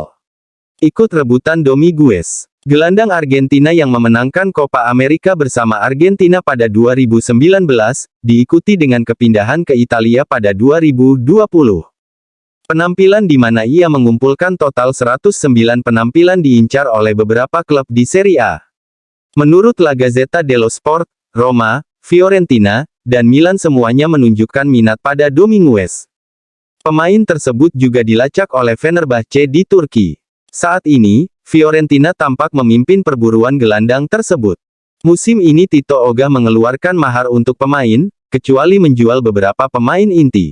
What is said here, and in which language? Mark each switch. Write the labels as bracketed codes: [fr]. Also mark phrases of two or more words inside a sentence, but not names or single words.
[id] Ikut rebutan Domínguez. Gelandang Argentina yang memenangkan Copa America bersama Argentina pada 2019, diikuti dengan kepindahan ke Italia pada 2020. Penampilan di mana ia mengumpulkan total 109 penampilan diincar oleh beberapa klub di Serie A. Menurut La Gazzetta dello Sport, Roma, Fiorentina, dan Milan semuanya menunjukkan minat pada Domínguez. Pemain tersebut juga dilacak oleh Fenerbahce di Turki. Saat ini, Fiorentina tampak memimpin perburuan gelandang tersebut. Musim ini Tito ogah mengeluarkan mahar untuk pemain, kecuali menjual beberapa pemain inti.